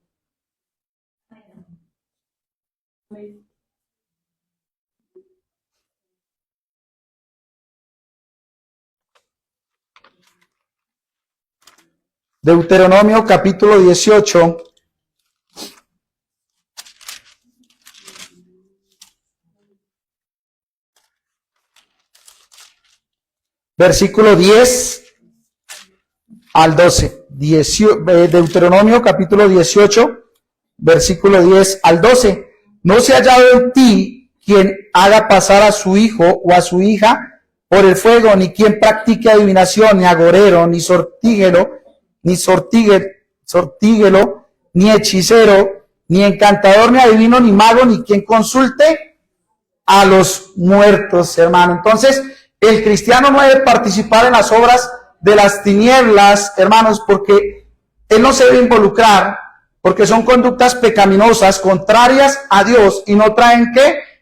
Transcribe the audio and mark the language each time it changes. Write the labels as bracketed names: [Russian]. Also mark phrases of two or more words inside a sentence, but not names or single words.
[Spanish] Deuteronomio capítulo 18, versículo 10 al 12. Deuteronomio capítulo 18, versículo 10 al 12. No se ha hallado en ti quien haga pasar a su hijo o a su hija por el fuego, ni quien practique adivinación, ni agorero, ni sortíguelo, ni hechicero, ni encantador, ni adivino, ni mago, ni quien consulte a los muertos, hermano. Entonces, el cristiano no debe participar en las obras de las tinieblas, hermanos, porque él no se debe involucrar, porque son conductas pecaminosas, contrarias a Dios, y no traen ¿qué?